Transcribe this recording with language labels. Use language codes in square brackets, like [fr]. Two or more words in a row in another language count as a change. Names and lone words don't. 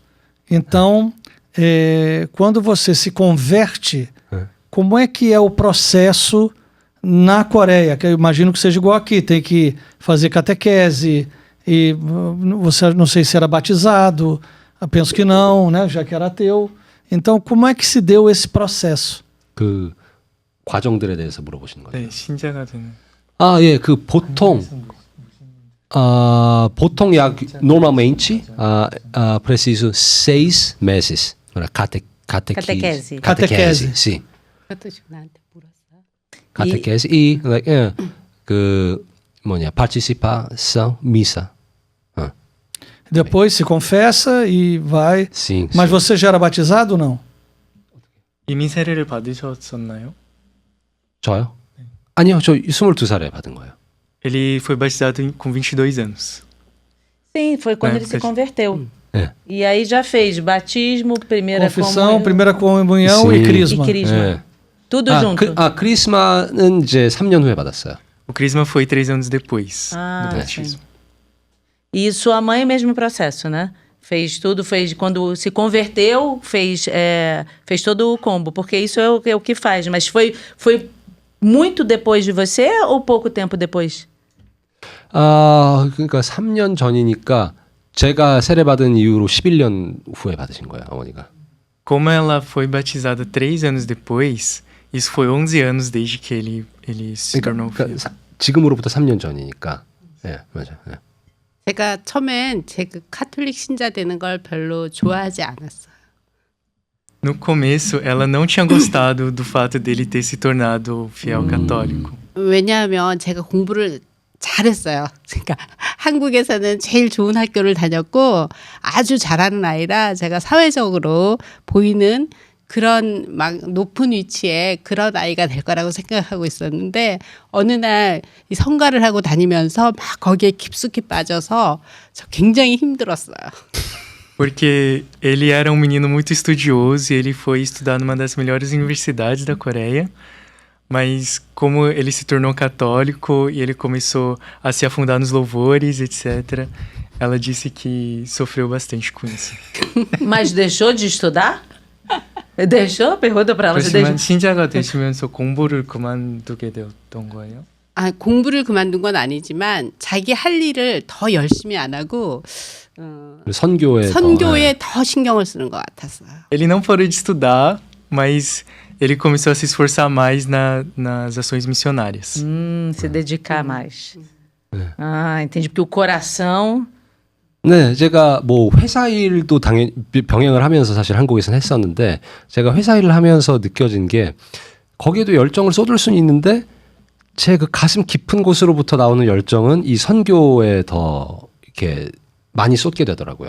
[pt] Então, quando você se converte, como é que é o processo na Coreia? Que eu imagino que seja igual aqui. Tem que fazer catequese. E você não sei se era batizado. Eu penso que não, né? Já que era ateu. Então, como é que se deu esse processo? [ko] 그 과정들에 대해서 물어보시는 거예요. 네, 신자가 되는. 아, 예, 그 보통 [pt] normalmente preciso 6 meses para Catequese. Catequese. sim. [ko] 그것도 지금 나한테 물었어. [pt] catequese e [ko] 그 뭐냐 [pt] participação missa. Depois se confessa e vai. sim. Mas sim. você já era batizado ou não? [ko] 이민 세례를 받으셨었나요? 저요? 아니요, 저 22살에 받은 거예요. [pt] Ele foi batizado com 22 anos. Sim, foi quando É, ele se fez- converteu. É. E aí já fez batismo, primeira Confissão, comunhão primeira comunhão Sim. e e crisma. crisma. [ko] 예. [pt] Tudo junto. [ko] 크리스마는 이제 3년 후에 받았어요. [pt] O crisma foi 3 anos depois Ah, do sim. batismo. E sua mãe, mesmo processo, né? Fez tudo, quando se converteu, fez todo o combo, porque isso é o que faz. Mas foi muito depois de você ou pouco tempo depois? [ko] 그러니까 3년 전이니까 제가 세례받은 이후로 11년 후에 받으신 거예요, 어머니가. [pt] Como ela foi batizada 3 anos depois, isso foi 11 anos desde que ele se tornou filho. [ko] 지금으로부터 3년 전이니까. 예, 맞아요. 예. 제가 처음엔 그 카톨릭 신자 되는 걸 별로 좋아하지 않았어요. [pt] No começo, ela não tinha gostado do fato dele ter se tornado fiel católico. [ko] 왜냐하면 제가 공부를 잘했어요. 그러니까 한국에서는 제일 좋은 학교를 다녔고 아주 잘하는 아이라 제가 사회적으로 보이는 그런 막 높은 위치에 그런 아이가 될 거라고 생각하고 있었는데 어느 날 이 성가를 하고 다니면서 막 거기에 깊숙이 빠져서 저 굉장히 힘들었어요. [pt] Porque ele era um menino muito estudioso e ele foi estudar numa das melhores universidades da Coreia. Mas como ele se tornou católico e ele começou a se afundar nos louvores, etc., ela disse que sofreu bastante com isso. Mas deixou de estudar? Deixou? Pergunta pra ela. Você [ko] 그렇지만 [pt] deixou? [ko] 신자가 되시면서 공부를 그만두게 되었던 거예요? 공부를 그만둔 건 아니지만 자기 할 일을 더 열심히 안 하고 선교에 더 신경을 쓰는 것 같았어요. [pt] Ele não parou de estudar, mas ele começou a se esforçar mais nas ações missionárias. Se dedicar mais. Ah, entendi. Porque o coração... [ko] 네, 제가 뭐 회사 일도 당연히 병행을 하면서 사실 한국에서는 했었는데 제가 회사 일을 하면서 느껴진 게 거기에도 열정을 쏟을 수는 있는데 제 그 가슴 깊은 곳으로부터 나오는 열정은 이 선교에 더 이렇게 많이 쏟게 되더라고요.